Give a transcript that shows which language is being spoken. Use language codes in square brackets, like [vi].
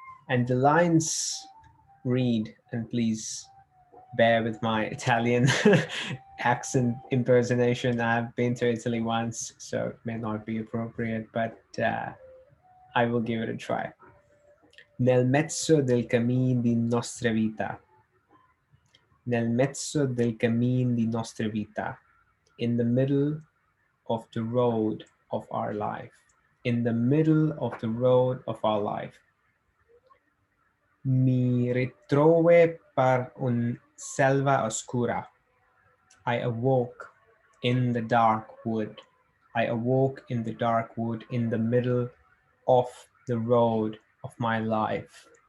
[en] And the lines read, and please bear with my Italian accent impersonation. I've been to Italy once, so it may not be appropriate, but I will give it a try. [it] Nel mezzo del cammin di nostra vita. Nel mezzo del cammin di nostra vita. [en] In the middle of the road of our life. In the middle of the road of our life. [it] Mi ritrove per un selva oscura. [en] I awoke in the dark wood. I awoke in the dark wood in the middle of the road of my life.